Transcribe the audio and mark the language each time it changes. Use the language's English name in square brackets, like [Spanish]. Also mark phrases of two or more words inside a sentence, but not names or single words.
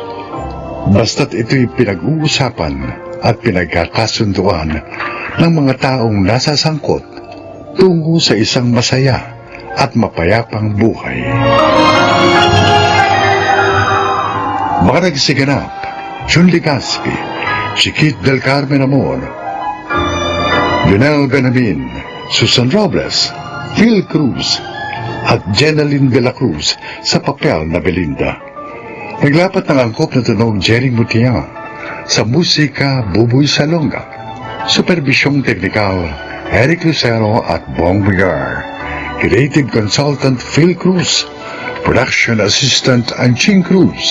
[Filipino] Basta't ito'y pinag-uusapan at pinagkakasunduan ng mga taong nasasangkot tungo sa isang masaya at mapayapang buhay. Mga nagsiganap, Jun Ligaspi, Chiquit del Carmen Amor, Lionel Benamin, Susan Robles, Phil Cruz, at Jenaline de la Cruz sa papel na Belinda. Naglapat ng angkop na tunog Jerry Mutiang, sa musika Buboy Salonga, supervisyong teknikal Eric Lucero at Bong Bigar, [English] creative consultant [Filipino] Phil Cruz, [English] production assistant [Filipino] Anching Cruz.